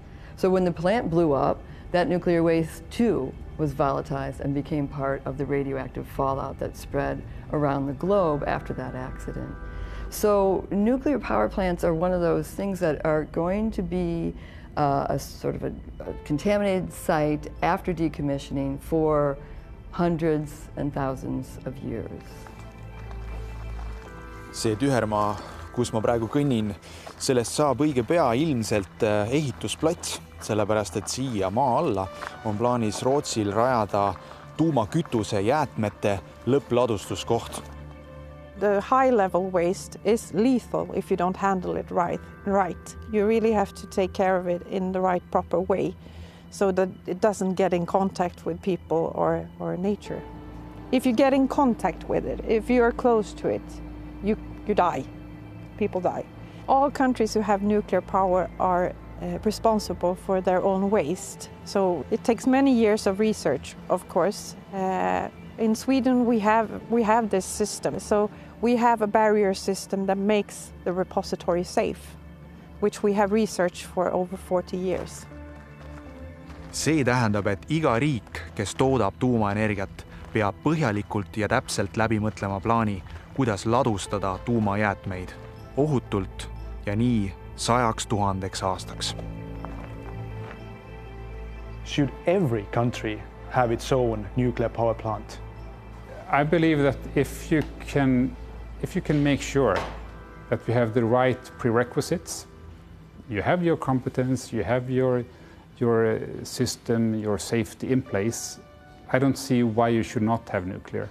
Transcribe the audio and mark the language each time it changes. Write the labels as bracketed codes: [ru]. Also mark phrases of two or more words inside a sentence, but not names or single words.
[en] So when the plant blew up, that nuclear waste too was volatilized and became part of the radioactive fallout that spread around the globe after that accident. So nuclear power plants are one of those things that are going to be a sort of a contaminated site after decommissioning for hundreds and thousands of years. [et] See tühermaa, kus ma praegu kõnnin, sellest saab õige pea ilmselt ehitusplats, sellepärast et siia maa alla on plaanis Rootsil rajada tuumakütuse jäätmete lõppladustuskoht. [en] The high-level waste is lethal if you don't handle it right. You really have to take care of it in the right, proper way so that it doesn't get in contact with people or nature. If you get in contact with it, if you are close to it, you die. People die. All countries who have nuclear power are responsible for their own waste. So it takes many years of research, of course. In Sweden, we have this system. So we have a barrier system that makes the repository safe, which we have researched for over 40 years. [et] See tähendab, et iga riik, kes toodab tuumaenergiat, peab põhjalikult ja täpselt läbi mõtlema plaani, kuidas ladustada tuumajäätmeid ohutult ja nii 100 000 aastaks. [en] Should every country have its own nuclear power plant? I believe that if you can make sure that we have the right prerequisites, you have your competence, you have your system, your safety in place, I don't see why you should not have nuclear.